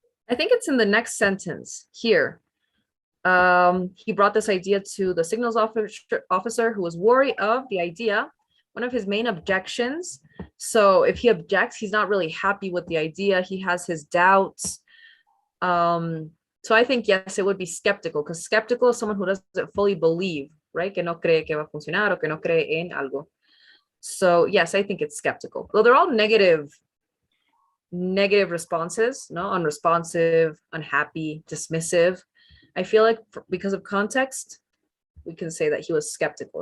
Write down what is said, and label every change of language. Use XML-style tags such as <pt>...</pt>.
<en>I think it's in the next sentence here. He brought this idea to the signals officer who was worried of the idea, one of his main objections. So if he objects, he's not really happy with the idea. He has his doubts. So I think, yes, it would be skeptical, because skeptical is someone who doesn't fully believe, right?</en> <es>Que no cree que va a funcionar o que no cree en algo.</es> <en>So yes, I think it's skeptical. Well, they're all negative responses, no? Unresponsive, unhappy, dismissive. I feel like because of context, we can say that he was skeptical.</en>